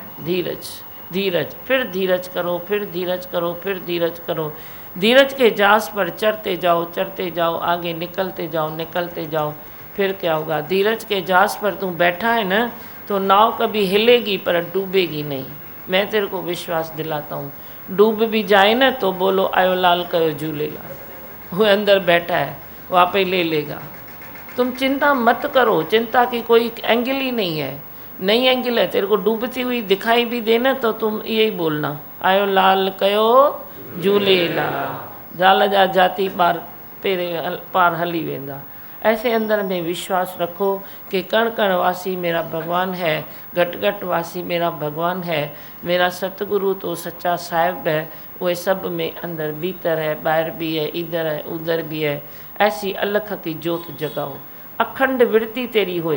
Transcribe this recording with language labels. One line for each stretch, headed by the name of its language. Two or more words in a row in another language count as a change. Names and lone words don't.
Hindi: धीरज धीरज, फिर धीरज करो, फिर धीरज करो, फिर धीरज करो। धीरज के जास पर चढ़ते जाओ, आगे निकलते जाओ। फिर क्या होगा? धीरज के जहाज पर तू बैठा है ना, तो नाव कभी हिलेगी पर डूबेगी नहीं। मैं तेरे को विश्वास दिलाता हूँ। डूब भी जाए ना तो बोलो
Sindhi: आयो लाल कयो झूलेलाल,
Hindi: वो अंदर बैठा है, वहाँ पे ले लेगा। तुम चिंता मत करो, चिंता की कोई एंगल ही नहीं है, नई एंगल है। तेरे को डूबती हुई दिखाई भी देना तो तुम यही बोलना
Sindhi: आयो लाल कयो झूलेलाल, जाल जा जाती पार हली वेंदा।
Hindi: ऐसे अंदर में विश्वास रखो कि कण कण वासी मेरा भगवान है, घट घट वासी मेरा भगवान है, मेरा सतगुरु तो सच्चा साहिब है। वो सब में अंदर भीतर है, बाहर भी है, इधर है उधर भी है। ऐसी अलख की ज्योत जगाओ, अखंड वृत्ति तेरी होए।